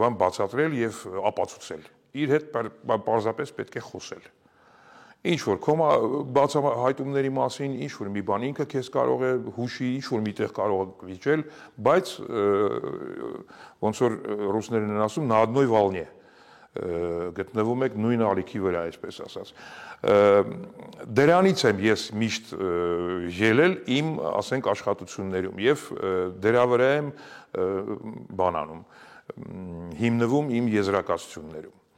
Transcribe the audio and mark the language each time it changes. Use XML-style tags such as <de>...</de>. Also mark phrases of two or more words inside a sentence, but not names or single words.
<hy>բան բացատրել եւ ապացուցել իր հետ պարզապես պետք է խոսել ինչ որ կոմա բացահայտումների մասին ինչ որ մի բան ինքը քեզ կարող է հուշի ինչ որ միտեղ կարող է վիճել բայց ոնց որ ռուսներն են ասում</hy> <ru>на одной волне</ru> <hy>գտնվում եք նույն ալիքի վրա այսպես ասած դրանից եմ ես միշտ ելել իմ ասենք աշխատություններում եւ դրա վրա եմ բանանում հիմնվում իմ եզրակացություններում</hy>